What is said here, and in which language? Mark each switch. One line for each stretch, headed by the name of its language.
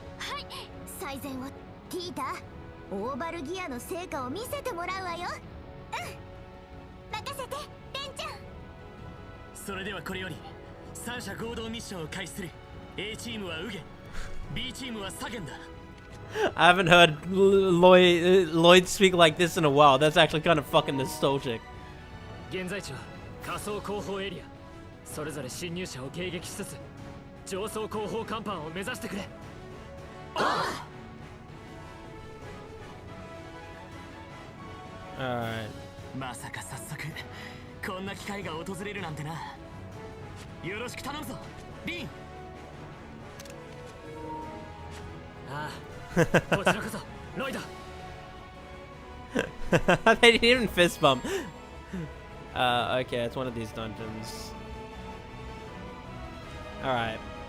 Japanese: はい、最善を。ティータ、オーバルギアの成果を見せてもらうわよ。任せて、レンちゃん。それではこれより三者合同ミッションを開始する。A チームはウゲ、B チームはサゲンだ。
English: I haven't heard Lloyd speak like this in a while. That's actually kind of fucking nostalgic.
Japanese: 現在地は仮想後方エリア。それぞれ侵入者を迎撃しつつ上層後方甲板を目指してくれ。
English: Alright.
Japanese: まさか早速こんな機会が訪れるなんてな。よろしく頼むぞ、リン。ああ、こちらこそロイド。
English: They didn't even fist bump. Okay, it's one of these dungeons. Alright.